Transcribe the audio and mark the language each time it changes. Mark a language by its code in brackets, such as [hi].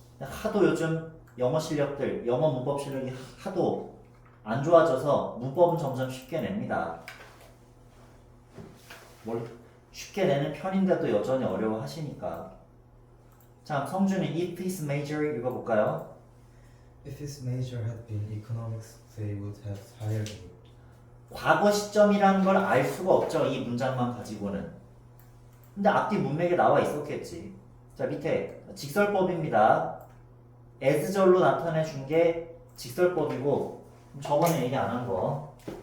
[ko] 하도 요즘 영어 실력들, 영어 문법 실력이 하도 안 좋아져서 문법은 점점 쉽게 냅니다. 뭘 쉽게 내는 편인데도 여전히 어려워하시니까. 자, 성준이 if his major 읽어볼까요? [en] If his major had been economics, they would have hired me. [ko] 과거 시점이라는 걸 알 수가 없죠. 이 문장만 가지고는. 근데 앞뒤 문맥에 나와 있었겠지. 자, 밑에 직설법입니다. as절로 나타내 준 게 직설법이고, 저번에 얘기 안 한 거.